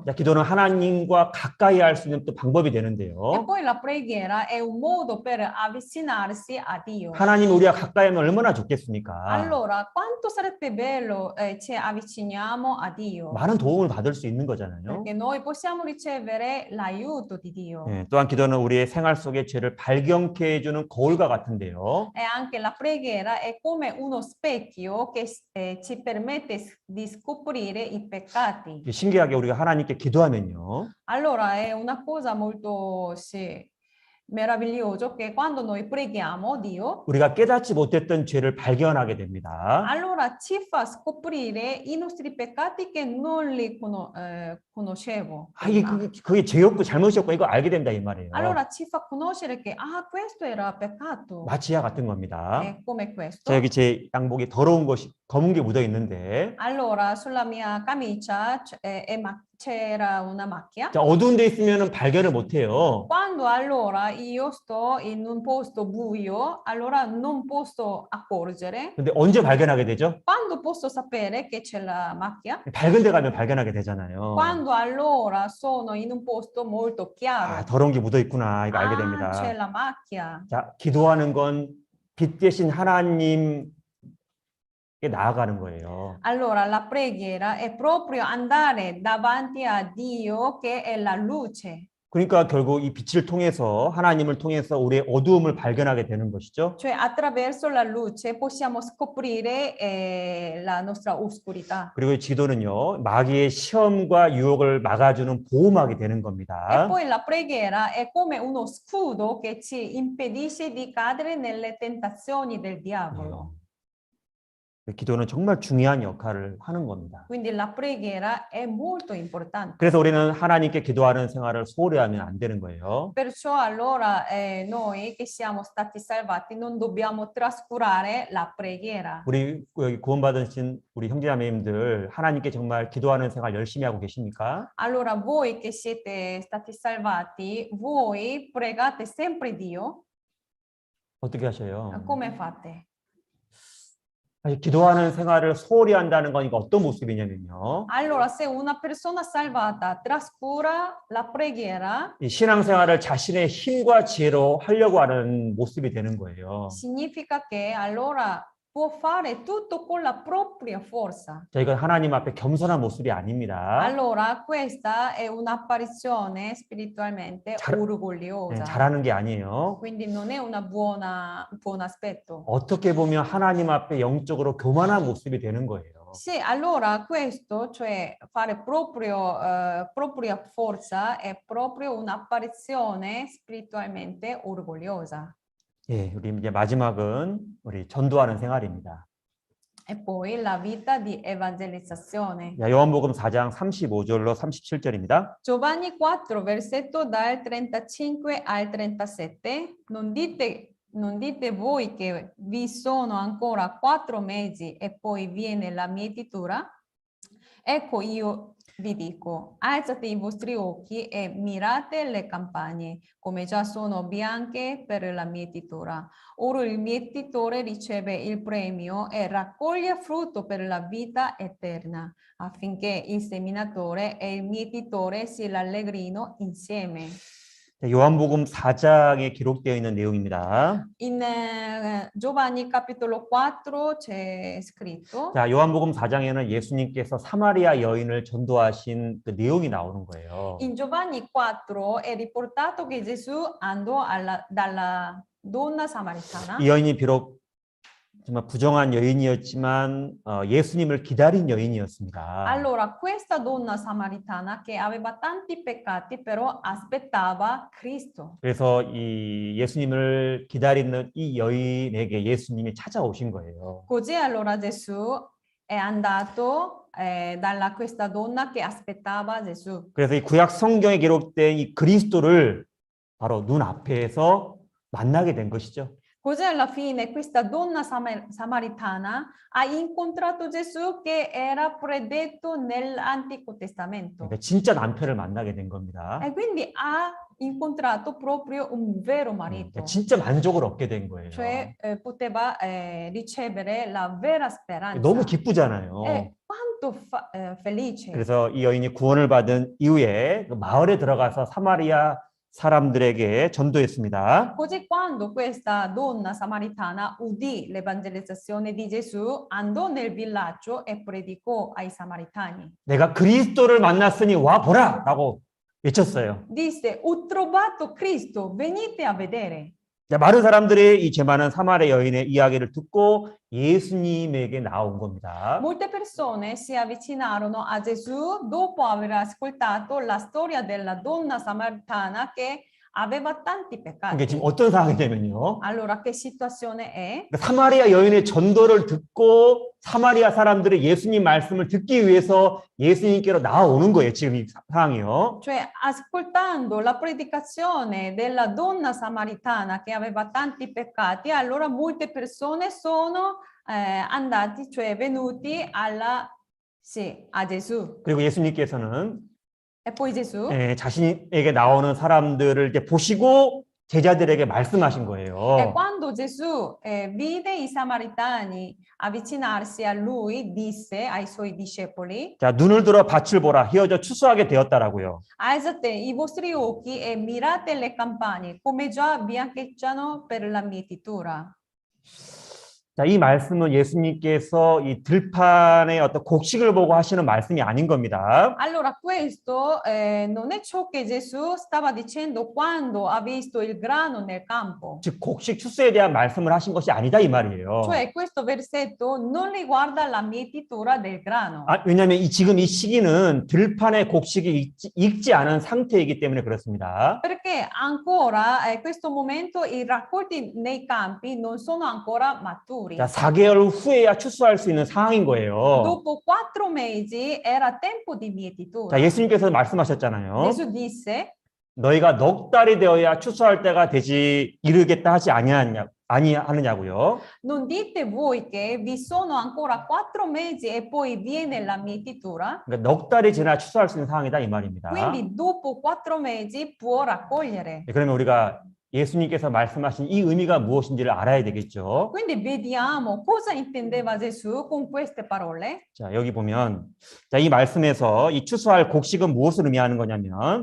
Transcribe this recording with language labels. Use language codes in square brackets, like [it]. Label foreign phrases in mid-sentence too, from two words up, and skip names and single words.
[ko] 자, 기도는 하나님과 가까이 할 수 있는 또 방법이 E 되는데요. [it] poi la preghiera è un modo per avvicinarsi a Dio. [ko] 하나님 우리가 가까이 하면 얼마나 좋겠습니까? [it] Allora, quanto sarebbe bello ci avviciniamo a Dio? [ko] 많은 도움을 받을 수 있는 거잖아요. [it] Perché noi possiamo ricevere l'aiuto di Dio. [ko] 예, 또한 기도는 우리의 생활 속의 죄를 발견케 해주는 거울과 같은데요. [it] E anche la preghiera è come uno specchio che ci permette di scoprire i peccati. [ko] 신기하게 우리가 하나님께 기도하면요. [it] Allora è una cosa molto meravigliosa che quando noi preghiamo Dio, [ko] 우리가 깨닫지 못했던 죄를 발견하게 됩니다. [it] allora ci fa scoprire i nostri peccati che non li conoscevo. 이게 prima. [ko] 그게 죄였고 잘못이었고 이거 알게 된다 이 말이에요. [it] Allora ci fa conoscere che questo era peccato. [ko] 마치와 같은 겁니다. [it] È come questo. [ko] 자, 여기 제 양복에 더러운 것이 검은 게 묻어 있는데, [it] Allora sulla mia camicia c'era una macchia. [ko] 자, 어두운 데 있으면 발견을 못 해요. [it] Quando allora io sto in un posto buio, allora non posso accorgere. [ko] 근데 언제 발견하게 되죠? [it] Quando posso sapere che c'è la macchia? [ko] 밝은 데 가면 발견하게 되잖아요. [it] Quando allora sono in un posto molto chiaro. [ko] 더러운 게 묻어 있구나 이거 알게 됩니다. [it] C'è la macchia. [ko] 자, 기도하는 건 빛 대신 하나님께 나아가는 거예요. [it] Allora la preghiera è proprio andare davanti a Dio che è la luce. [ko] 그러니까 결국 이 빛을 통해서 하나님을 통해서 우리의 어두움을 발견하게 되는 것이죠. [it] Cioè attraverso la luce possiamo scoprire la nostra oscurità. [ko] 그리고 이 기도는요, 마귀의 시험과 유혹을 막아주는 보호막이 되는 E 겁니다. [it] poi la preghiera è come uno scudo che ci impedisce di cadere nelle tentazioni del diavolo. [ko] 기도는 정말 중요한 역할을 하는 겁니다. [it] Quindi la preghiera è molto importante. [ko] 그래서 우리는 하나님께 기도하는 생활을 소홀히 하면 안 되는 거예요. [it] Perciò allora noi che siamo stati salvati non dobbiamo trascurare la preghiera. [ko] 우리 여기 구원받으신 우리 형제자매님들 하나님께 정말 기도하는 생활 열심히 하고 계십니까? [it] Allora voi che siete stati salvati, voi pregate sempre Dio? [ko] 어떻게 하셔요? [it] Come fate? [ko] 사실 기도하는 생활을 소홀히 한다는 거니까 어떤 모습이냐면요. [it] Allora, se una persona salvata trascura la preghiera, [ko] 이 신앙생활을 자신의 힘과 지혜로 하려고 하는 모습이 되는 거예요. [it] significa che allora può fare tutto con la propria forza. [ko] 저희가 하나님 앞에 겸손한 모습이 아닙니다. [it] Allora, questa è un'apparizione spiritualmente orgogliosa. [ko] 잘하는 게 아니에요. [it] Quindi non è un buon aspetto. [ko] 어떻게 보면 하나님 앞에 영적으로 교만한 모습이 되는 거예요. [it] Sì, allora questo, cioè fare propria forza, è proprio un'apparizione spiritualmente orgogliosa. [ko] 예, 우리 이제 마지막은 우리 전도하는 생활입니다. [it] E poi la vita di evangelizzazione. [ko] 야, 요한복음 4장 35절로 37절입니다. [it] Giovanni 4, versetto dal 35 al 37. Non dite voi che vi sono ancora 4 mesi e poi viene la mietitura? Ecco io vi dico, alzate i vostri occhi e mirate le campagne, come già sono bianche per la mietitura. Ora il mietitore riceve il premio e raccoglie frutto per la vita eterna, affinché il seminatore e il mietitore si rallegrino insieme. [ko] 요한복음 4장에 기록되어 있는 내용입니다. [it] In Giovanni capitolo 4 c'è scritto. [ko] 자, 요한복음 4장에는 예수님께서 사마리아 여인을 전도하신 그 내용이 나오는 거예요. [it] In Giovanni 4 è riportato che Gesù andò dalla donna samaritana. [ko] 이 여인이 비록 정말 부정한 여인이었지만 예수님을 기다린 여인이었습니다. [it] Allora, questa donna samaritana che aveva tanti peccati, però aspettava Cristo. [ko] 그래서 이 예수님을 기다리는 이 여인에게 예수님이 찾아오신 거예요. [it] Così allora Gesù è andato dalla questa donna che aspettava Gesù. [ko] 그래서 이 구약 성경에 기록된 이 그리스도를 바로 눈앞에서 만나게 된 것이죠. [it] Così alla fine questa donna samaritana ha incontrato Gesù che era predetto nell'Antico Testamento. [ko] 그러니까 진짜 남편을 만나게 된 겁니다. [it] E quindi ha incontrato proprio un vero 그러니까 marito, [ko] 진짜 만족을 얻게 된 거예요. [it] cioè poteva ricevere la vera speranza. [ko] 너무 기쁘잖아요. [it] E quanto felice. [ko] 그래서 이 여인이 구원을 받은 이후에 그 마을에 들어가서 사마리아 사람들에게 전도했습니다. [it] Così quando questa donna samaritana udì l'evangelizzazione di Gesù, andò nel villaggio e predicò ai samaritani. [ko] 내가 그리스도를 만났으니 와 보라라고 외쳤어요. [it] Disse, ho trovato Cristo, venite a vedere. [ko] 자, 많은 사람들이 이 죄많은 사마리아 여인의 이야기를 듣고 예수님에게 나온 겁니다. [it] Molte persone si avvicinarono a Gesù dopo aver ascoltato la storia della donna samaritana che aveva tanti 이게 peccati. [ko] 지금 어떤 상황이냐면요. [it] Allora, che situazione è? [ko] 사마리아 여인의 전도를 듣고 사마리아 사람들의 예수님 말씀을 듣기 위해서 예수님께로 나오는 거예요. 지금 이 상황이요. [it] Cioè, ascoltando la predicazione della donna samaritana che aveva tanti peccati, allora molte persone sono andati, cioè venuti a Gesù. [ko] 그리고 예수님께서는 [it] E poi Gesù, [ko] 자신에게 나오는 사람들을 이제 보시고 제자들에게 말씀하신 e 거예요. [it] quando Gesù vide i samaritani avvicinarsi a lui, disse ai suoi discepoli: [ko] 자, 눈을 들어 밭을 보라. 휘어져 추수하게 되었다라고요. [it] alzate i vostri occhi e mirate le campagne, come già biancheggiano per la mietitura. [ko] 자, 이 말씀은 예수님께서 이 들판의 어떤 곡식을 보고 하시는 말씀이 아닌 겁니다. [it] Allora, questo non è ciò che Gesù stava dicendo quando ha visto il grano nel campo. [ko] 즉 곡식 추수에 대한 말씀을 하신 것이 아니다 이 말이에요. [it] Cioè, questo versetto non riguarda la mietitura del grano. [ko] 왜냐하면 지금 이 시기는 들판의 곡식이 익지 않은 상태이기 때문에 그렇습니다. [it] Perché ancora in questo momento i raccolti nei campi non sono ancora maturi. [ko] 자, 4개월 후에야 추수할 수 있는 상황인 거예요. [it] Dopo 4 mesi era tempo di mietitura. [ko] 자, 예수님께서 말씀하셨잖아요. [it] Gesù disse: [ko] 너희가 넉 달이 되어야 추수할 때가 되지 이르겠다 하지 아니하느냐고요. [it] non dite voi che vi sono ancora 4 mesi e poi viene la mietitura? [ko] 그러니까 넉 달이 지나 추수할 수 있는 상황이다 이 말입니다. [it] Quindi dopo 4 mesi può raccogliere. [ko] 그러면 우리가 예수님께서 말씀하신 이 의미가 무엇인지를 알아야 되겠죠. [it] Quindi vediamo cosa intendeva Gesù con queste parole. [ko] 자, 여기 보면 자, 이 말씀에서 이 추수할 곡식은 무엇을 의미하는 거냐면